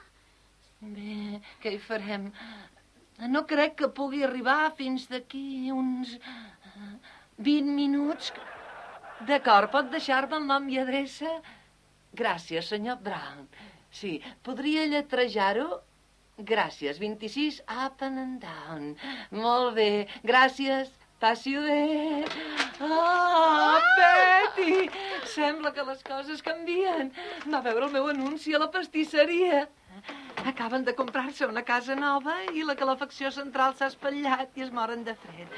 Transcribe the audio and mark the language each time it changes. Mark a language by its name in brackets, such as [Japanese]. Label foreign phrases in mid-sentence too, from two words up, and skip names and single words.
[Catalan] Bé, què hi farem? No crec que pugui arribar fins d'aquí uns 20 minuts. D'acord, pot deixar-me el nom i adreça? Gràcies, senyor Brown. Sí, podria lletrejar-ho? Gràcies, 26 [English] up and down. [Catalan] Molt bé, gràcies, passi-ho bé. Oh, Betty! Sembla que les coses canvien. Va veure el meu anunci a la pastisseria. Acaben de comprar-se una casa nova i la calefacció central s'ha espatllat i es moren de fred.